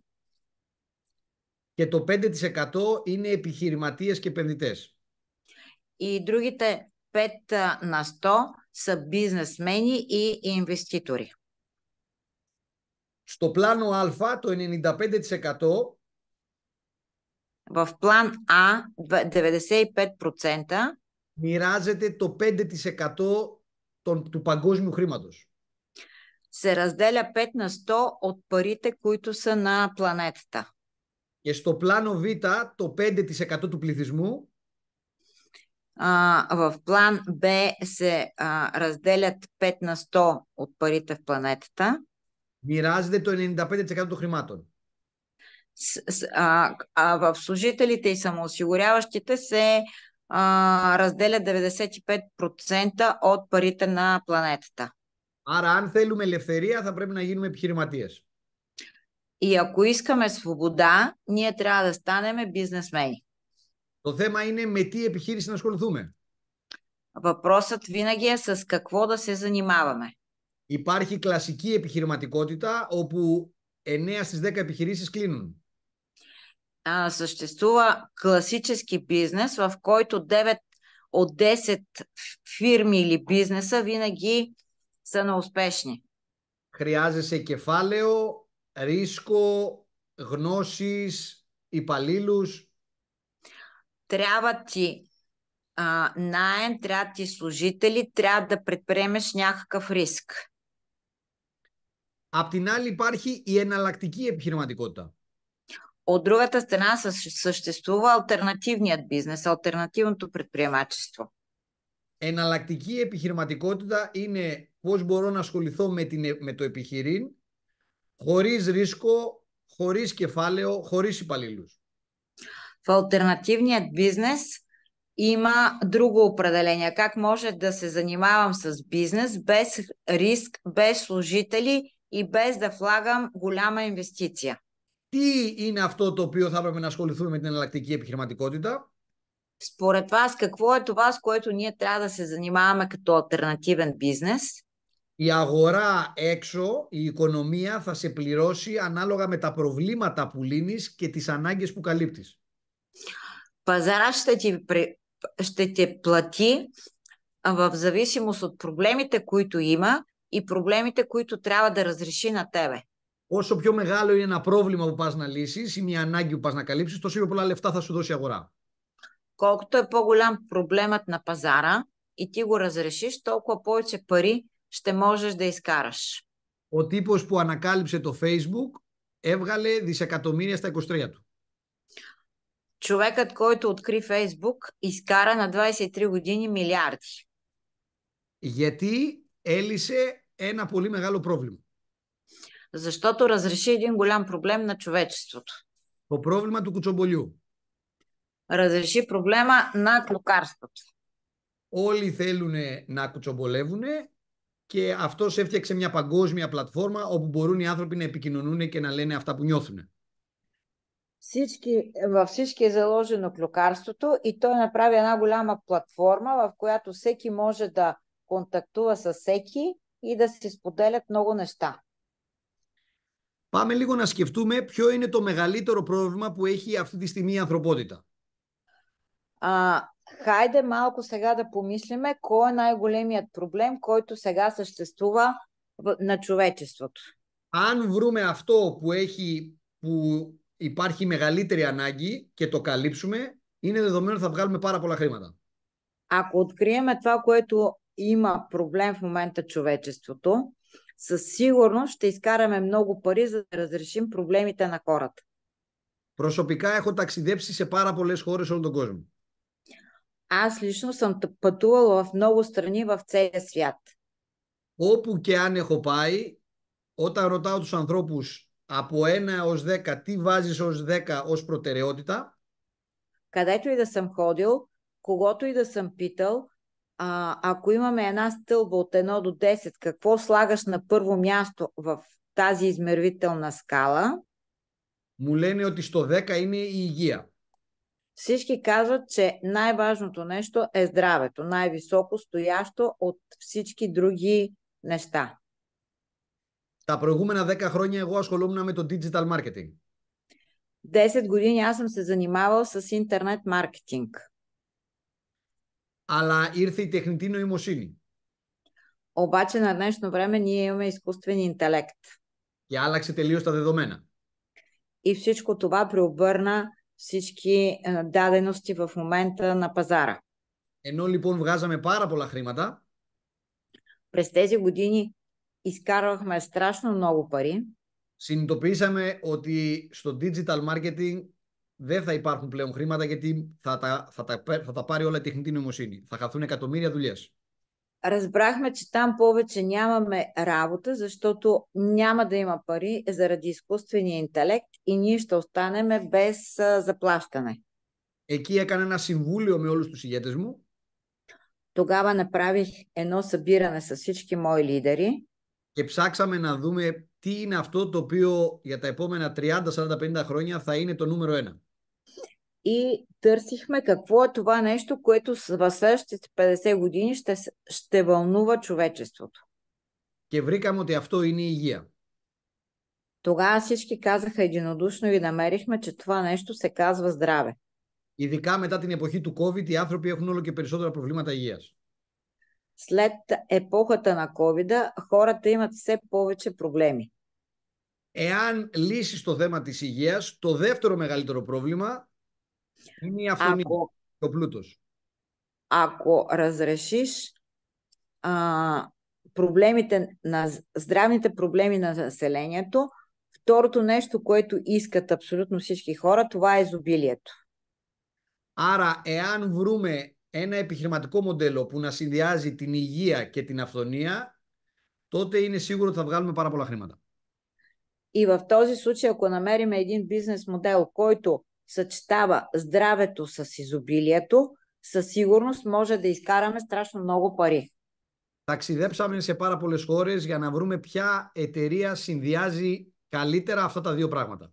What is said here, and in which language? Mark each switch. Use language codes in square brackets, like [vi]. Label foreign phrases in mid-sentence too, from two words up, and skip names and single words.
[el] Και το 5% είναι επιχειρηματίες και επενδυτές. [bg] И другите 5 на 100 са бизнесмени и инвеститори. [el] Στο πλάνο Α, το 95% [bg] в план А 95% [el] μοιράζεται το 5% του παγκόσμιου χρήματος. [bg] се разделя 5 на 100 от парите, които са на планетата. [el] Και στο πλάνο Β, το 5% του πληθυσμού [bg] в план Б се разделят 5 на 100 от парите в планетата. [el] Μοιράζεται το 95% των χρημάτων. [bg] В служителите и самоосигуряващите се разделят 95% от парите на планетата. [el] Άρα, αν θέλουμε ελευθερία, θα πρέπει να γίνουμε επιχειρηματίες. [bg] И ако искаме свобода, ние трябва да станем бизнесмени. [el] Το θέμα είναι με τι επιχείρηση να ασχοληθούμε. [bg] Въпросът винаги е с какво да се занимаваме. [el] Υπάρχει κλασική επιχειρηματικότητα, όπου 9 στις 10 επιχειρήσεις κλείνουν. [bg] Съществува класически бизнес, в който 9 от 10 фирми или бизнеса винаги са неуспешни. [el] Χρειάζεσαι κεφάλαιο, ρίσκο, γνώσεις, υπαλλήλους. [bg] Трябва ти наем, трябва ти служители, трябва да предприемеш някакъв риск. [el] Απ' την άλλη υπάρχει η εναλλακτική επιχειρηματικότητα. [bg] От другата страна съществува алтернативният бизнес, алтернативното предприемачество. [el] Εναλλακτική επιχειρηματικότητα είναι πώς μπορώ να ασχοληθώ με το επιχειρήν χωρίς ρίσκο, χωρίς κεφάλαιο, χωρίς υπαλλήλους. [bg] В алтернативният бизнес има друго определение. Как може да се занимавам с бизнес без риск, без служители и без да влагам голяма инвестиция? [el] Τι είναι αυτό το οποίο θα έπρεπε να ασχοληθούμε με την εναλλακτική επιχειρηματικότητα? [bg] Според вас, какво е това, с което ние трябва да се занимаваме като алтернативен бизнес? [el] Η αγορά έξω, η οικονομία θα σε πληρώσει ανάλογα με τα προβλήματα που λύνεις και τις ανάγκες που καλύπτεις. [bg] Пазара ще те плати в зависимост от проблемите, които има и проблемите, които трябва да разреши на тебе. [el] Όσο πιο μεγάλο είναι ένα πρόβλημα που πας να λύσεις ή μια ανάγκη που πας να καλύψεις, τόσο πιο πολλά λεφτά θα σου δώσει η αγορά. [bg] Колкото е по-голям проблемът на пазара и ти го разрешиш, толкова повече пари ще можеш да изкараш. [el] Ο τύπος που ανακάλυψε το Facebook έβγαλε δισεκατομμύρια στα 23 του. [bg] Човекът, който откри Фейсбук, изкара на 23 години милиарди. [el] Γιατί έλυσε ένα πολύ μεγάλο πρόβλημα. [bg] Защото разреши един голям проблем на човечеството. [el] Το πρόβλημα του κουτσομπολιού. [bg] Разреши проблема на клюкарството. [el] Όλοι θέλουν να κουτσομπολεύουν και αυτός έφτιαξε μια παγκόσμια πλατφόρμα όπου μπορούν οι άνθρωποι να επικοινωνούν και να λένε αυτά που нюхнουν. [bg] Във всички е заложено клюкарството и той направи една голяма платформа, в която всеки може да контактува с всеки и да си споделят много неща. [el] Πάμε λίγο να σκεφτούμε ποιο είναι το μεγαλύτερο πρόβλημα που έχει αυτή τη στιγμή η ανθρωπότητα. [bg] Хайде малко сега да помислиме кой е най-големият проблем, който сега съществува на човечеството. [el] Αν βρούμε αυτό που υπάρχει μεγαλύτερη ανάγκη και το καλύψουμε, είναι δεδομένο ότι θα βγάλουμε πάρα πολλά χρήματα. [bg] Ако откриеме това, което има проблем в момента човечеството, със сигурност ще изкараме много пари, за да разрешим проблемите на хората. [el] Προσωπικά έχω ταξιδέψει σε πάρα πολλές χώρες όλο τον κόσμο. [bg] Аз лично съм пътувала в много страни в целия свят. [el] Όπου και αν έχω πάει, όταν ρωτάω τους ανθρώπους από 1 έως 10 τι βάζεις ως 10 ως προτεραιότητα, [bg] където и да съм ходил, когото и да съм питал, ако имаме една стълба от 1 до 10, какво слагаш на първо място в тази измервителна скала? [el] Μου λένε ότι στο 10 είναι η υγεία. [bg] Всички казват, че най-важното нещо е здравето, най-високо стоящо от всички други неща. [el] Τα προηγούμενα 10 χρόνια εγώ ασχολούμουν με το [en] digital marketing. [bg] 10 години аз съм се занимавал с интернет маркетинг. [el] Αλλά ήρθε η τεχνητή νοημοσύνη. [bg] Обаче на днешно време ние имаме изкуствен интелект. [el] Και άλλαξε τελείως τα δεδομένα. [bg] И всичко това преобърна всички дадености в момента на пазара. [el] Ενώ λοιπόν βγάζαμε πάρα πολλά χρήματα, [bg] през тези години изкарвахме страшно много пари. [el] Συνειδητοποιήσαμε ότι στο [en] digital marketing [el] δεν θα υπάρχουν πλέον χρήματα γιατί θα τα πάρει όλα η τεχνητή νοημοσύνη. Θα χαθούν εκατομμύρια δουλειές. [bg] Разбрахме, че там повече нямаме работа, защото няма да има пари заради изкуствения интелект и ние ще останем без заплащане. [el] Εκεί έκανα ένα συμβούλιο με όλους τους ηγέτες μου. [bg] Тогава направих едно събиране с всички мои лидери. [el] Και ψάξαμε να δούμε τι είναι αυτό το οποίο για τα επόμενα 30, 40, 50 χρόνια θα είναι το νούμερο 1. [bg] И търсихме какво е това нещо, което в следващите 50 години ще вълнува човечеството. [el] Και βρήκαμε ότι αυτό είναι η υγεία. [bg] Тогава всички казаха единодушно и намерихме, че това нещо се казва здраве. [el] Ειδικά μετά την εποχή του COVID, οι άνθρωποι έχουν όλο και περισσότερα προβλήματα υγείας. [bg] След епохата на COVID, хората имат все повече проблеми. [el] Εάν λύσεις το θέμα της υγείας, το δεύτερο μεγαλύτερο πρόβλημα είναι η αυθονία, ο πλούτος. [bg] Ако разрешиш здравните проблеми на населението, второто нещо, което искат абсолютно всички хора, това е изобилието. [el] Άρα, εάν βρούμε ένα επιχειρηματικό μοντέλο που να συνδυάζει την υγεία και την αυθονία, τότε είναι σίγουρο ότι θα βγάλουμε πάρα πολλά χρήματα. [bg] И в този случай, ако намерим един бизнес модел, който съчетава здравето с изобилието, със сигурност може да изкараме страшно много пари. [el] Ταξιδέψαμε σε πάρα πολλές χώρες για να βρούμε ποια εταιρεία συνδυάζει καλύτερα αυτά τα δύο πράγματα.